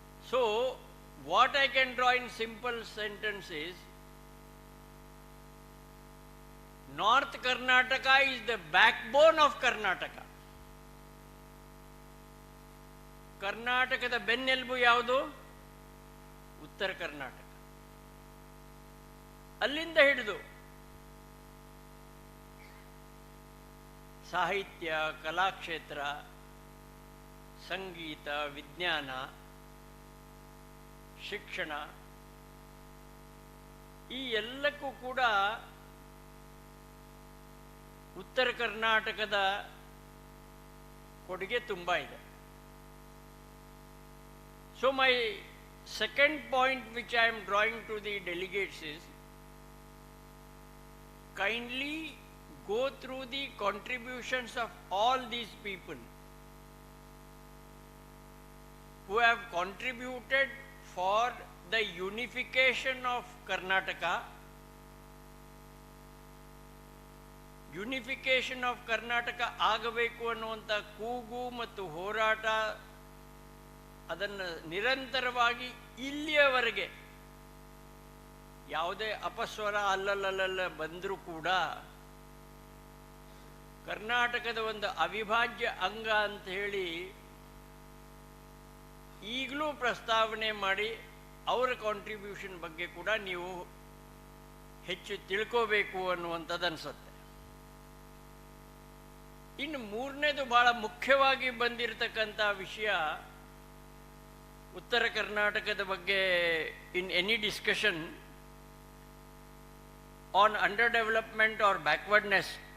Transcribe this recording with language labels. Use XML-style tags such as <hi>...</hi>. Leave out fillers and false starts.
<en>So, what I can draw in simple sentences, North Karnataka is the backbone of Karnataka.</en> <kn>ಕರ್ನಾಟಕದ ಬೆನ್ನೆಲುಬು ಯಾವುದು? ಉತ್ತರ ಕರ್ನಾಟಕ. ಅಲ್ಲಿಂದ ಹಿಡಿದು ಸಾಹಿತ್ಯ, ಕಲಾಕ್ಷೇತ್ರ, ಸಂಗೀತ, ವಿಜ್ಞಾನ, ಶಿಕ್ಷಣ, ಈ ಎಲ್ಲಕ್ಕೂ ಕೂಡ ಉತ್ತರ ಕರ್ನಾಟಕದ ಕೊಡುಗೆ ತುಂಬ ಇದೆ.</kn> <en>So my second point which I am drawing to the delegates is, kindly go through the contributions of all these people who have contributed for the unification of Karnataka.</en> <kn>Unification of Karnataka ಆಗಬೇಕು ಅನ್ನುವಂಥ ಕೂಗು ಮತ್ತು ಹೋರಾಟ ಅದನ್ನು ನಿರಂತರವಾಗಿ ಇಲ್ಲಿಯವರೆಗೆ ಯಾವುದೇ ಅಪಸ್ವರ ಅಲ್ಲಲ್ಲಲ್ಲ ಬಂದರೂ ಕೂಡ ಕರ್ನಾಟಕದ ಒಂದು ಅವಿಭಾಜ್ಯ ಅಂಗ ಅಂತ ಹೇಳಿ ಈಗಲೂ ಪ್ರಸ್ತಾವನೆ ಮಾಡಿ ಅವರ ಕಾಂಟ್ರಿಬ್ಯೂಷನ್ ಬಗ್ಗೆ ಕೂಡ ನೀವು ಹೆಚ್ಚು ತಿಳ್ಕೋಬೇಕು ಅನ್ನುವಂಥದ್ದು ಅನಿಸುತ್ತೆ. ಇನ್ನು ಮೂರನೇದು ಬಹಳ ಮುಖ್ಯವಾಗಿ ಬಂದಿರತಕ್ಕಂಥ ವಿಷಯ, ಉತ್ತರ ಕರ್ನಾಟಕದ ಬಗ್ಗೆ</kn> <en>in any discussion on under development or backwardness,</en>